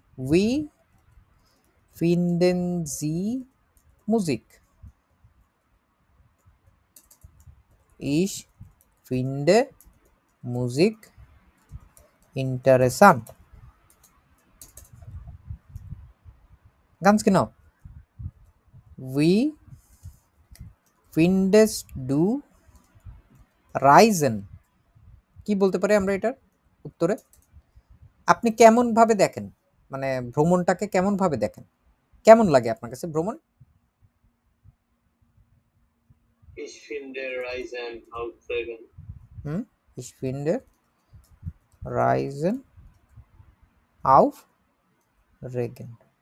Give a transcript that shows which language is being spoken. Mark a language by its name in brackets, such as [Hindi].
[German] we finden sie Musik, ich finde Musik interessant, ganz genau. wie findest du Reisen, [Bangla] কি বলতে পারি আমরা এটার উত্তরে? আপনি কেমন ভাবে দেখেন, মানে ভ্রমণটাকে কেমন ভাবে দেখেন, কেমন লাগে আপনার কাছে ভ্রমণ? [German] Ich finde Reisen aufregend. Ich finde Reisen aufregend.